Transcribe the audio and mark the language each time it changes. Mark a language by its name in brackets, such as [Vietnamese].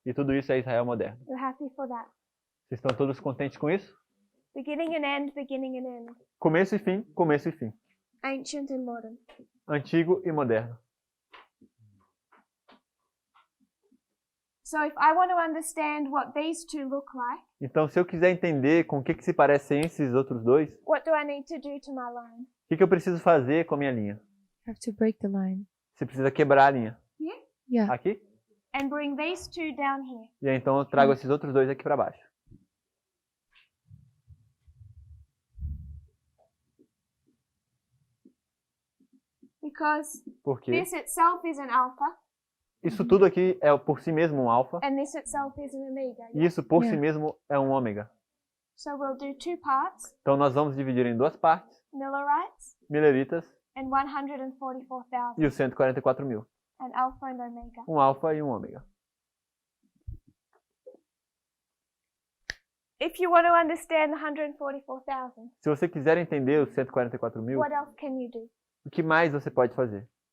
[Portuguese] e tudo isso é Israel moderno. [English] You're happy for that? [Portuguese] Vocês estão todos contentes com isso? [English] Beginning and end, beginning and end. [Portuguese] Começo e fim, começo e fim. [English] Ancient and modern. [Portuguese] Antigo e moderno. [English] So if I want to understand what these two look like, [Portuguese] Então, se eu quiser entender com o que se parecem esses outros dois, [English] what do I need to do to my line? [Portuguese] o que eu preciso fazer com a minha linha? [English] Have to break the line. [Portuguese] Você precisa quebrar a linha. [English] Here? Yeah. [Portuguese] Aqui? [English] And bring these two down here. [Portuguese] E aí, então eu trago esses outros dois aqui para baixo. [English] Because [Portuguese] Porque [English] this itself is an alpha, [Portuguese] isso tudo aqui é por si mesmo um alfa [English] and this itself is an omega. [Portuguese] e isso por si [English] Yeah. [Portuguese] mesmo é um ômega. [English] So we'll do two parts, [Portuguese] Então nós vamos dividir em duas partes, [English] Millerites [Portuguese] Mileritas [English] and 144,000, [Portuguese] e os 144 mil. [English] an alpha and omega. [Portuguese] Um alfa e um ômega. [English] If you want to understand the 144,000, [Portuguese] Se você quiser entender os 144 mil, [English] what else can you do? [Portuguese] o que mais você pode fazer?